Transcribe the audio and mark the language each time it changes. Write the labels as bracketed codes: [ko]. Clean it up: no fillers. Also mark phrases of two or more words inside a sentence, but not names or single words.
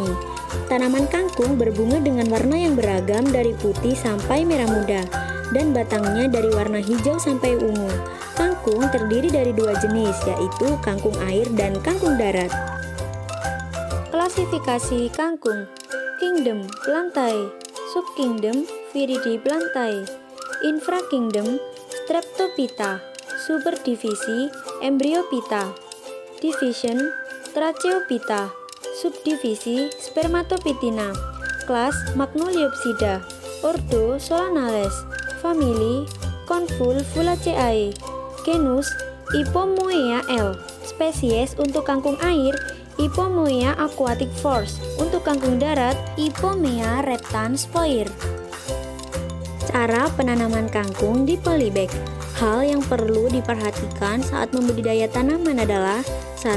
[id] Tanaman kangkung berbunga dengan warna yang beragam dari putih sampai merah muda, dan batangnya dari warna hijau sampai ungu. Kangkung terdiri dari dua jenis, yaitu kangkung air dan kangkung darat. Klasifikasi kangkung: Kingdom Plantae, Subkingdom Viridiplantae, Infrakingdom Streptophyta, Superdivisi Embryophyta, Division Tracheophyta, Subdivisi Spermatophytina, Kelas Magnoliopsida, Ordo Solanales, Famili Convolvulaceae, Genus Ipomoea L. Spesies untuk kangkung air Ipomoea aquatic force, untuk kangkung darat Ipomea reptans Spoir. Cara penanaman kangkung di polybag. Hal yang perlu diperhatikan saat membudidaya tanaman adalah 1.